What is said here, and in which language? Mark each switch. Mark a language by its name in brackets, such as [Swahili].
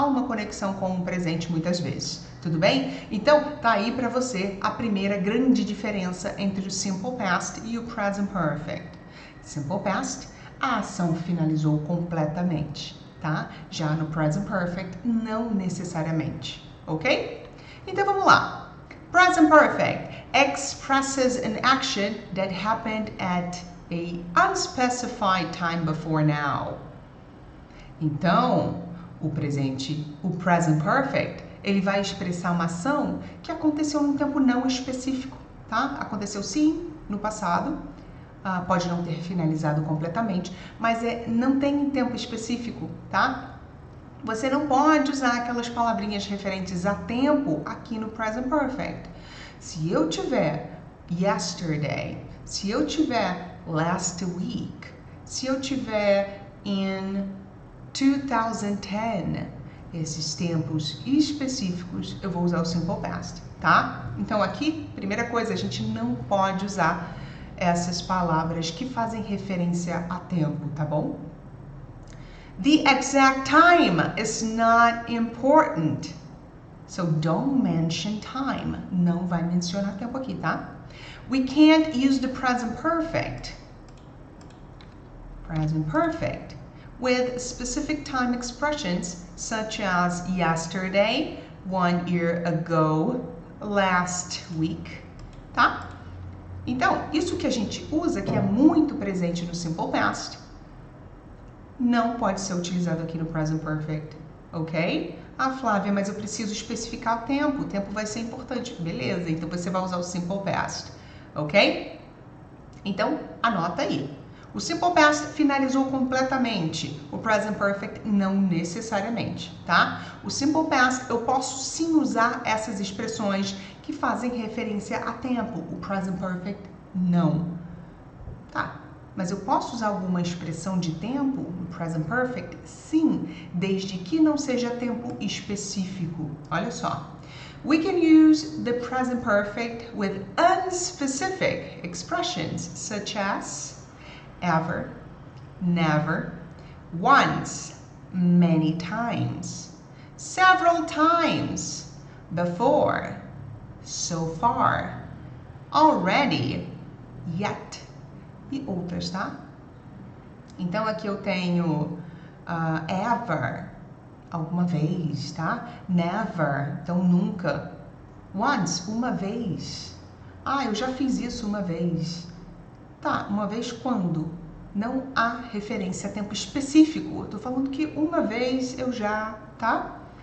[Portuguese] Há uma conexão com o presente muitas vezes, tudo bem? Então, tá aí para você a primeira grande diferença entre o Simple Past e o Present Perfect. Simple Past, a ação finalizou completamente, tá? Já no Present Perfect, não necessariamente, ok? Então, vamos lá. [English] Present Perfect expresses an action that happened at a unspecified time before now. [Portuguese] Então, o present perfect, ele vai expressar uma ação que aconteceu num tempo não específico, tá? Aconteceu sim no passado, pode não ter finalizado completamente, mas não tem tempo específico, tá? Você não pode usar aquelas palavrinhas referentes a tempo aqui no present perfect. Se eu tiver yesterday, se eu tiver last week, se eu tiver in 2010, esses tempos específicos, eu vou usar o Simple Past, tá? Então aqui, primeira coisa, a gente não pode usar essas palavras que fazem referência a tempo, tá bom? [English] The exact time is not important. So don't mention time. [Portuguese] Não vai mencionar tempo aqui, tá? [English] We can't use the present perfect. Present perfect with specific time expressions such as yesterday, 1 year ago, last week, tá? [Portuguese] Então, isso que a gente usa, que é muito presente no Simple Past, não pode ser utilizado aqui no Present Perfect, ok? Flávia, mas eu preciso especificar o tempo vai ser importante. Beleza, então você vai usar o Simple Past, ok? Então, anota aí. O Simple Past finalizou completamente, o Present Perfect não necessariamente, tá? O Simple Past, eu posso sim usar essas expressões que fazem referência a tempo, o Present Perfect não, tá? Mas eu posso usar alguma expressão de tempo no Present Perfect? Sim, desde que não seja tempo específico. Olha só. [English] We can use the present perfect with unspecific expressions such as ever, never, once, many times, several times, before, so far, already, yet [Portuguese] e outras, tá? Então aqui eu tenho ever, alguma vez, tá? Never, então nunca. Once, uma vez. Eu já fiz isso uma vez. Tá, uma vez quando? Não há referência a tempo específico. Eu tô falando que uma vez eu já, tá?